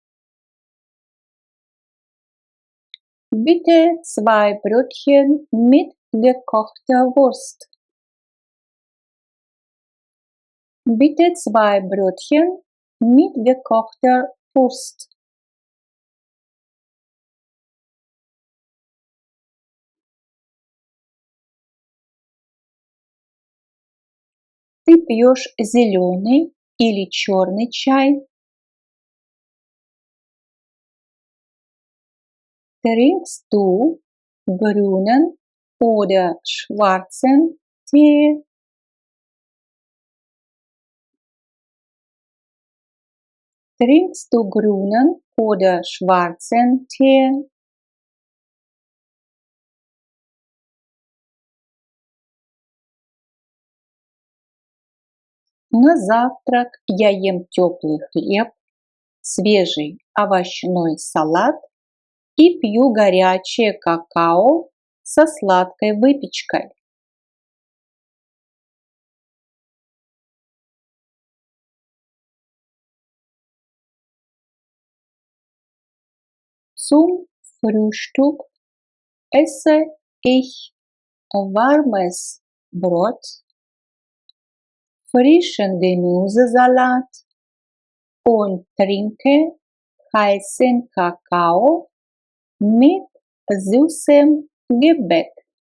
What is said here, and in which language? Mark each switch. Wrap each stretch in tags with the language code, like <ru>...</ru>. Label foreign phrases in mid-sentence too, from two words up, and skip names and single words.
<de>Bitte zwei Brötchen mit gekochter Wurst. Bitte zwei Brötchen mit gekochter Wurst.</de> <ru>Ты пьешь зеленый или черный чай?</ru> <de>Trinkst du grünen oder schwarzen Tee? Trinkst du grünen oder schwarzen Tee?</de> <ru>На завтрак я ем теплый хлеб, свежий овощной салат и пью горячее какао со сладкой выпечкой.</ru> <de>Zum Frühstück esse ich warmes Brot, frischen Gemüsesalat und trinke heißen Kakao mit süßem Gebäck.</de>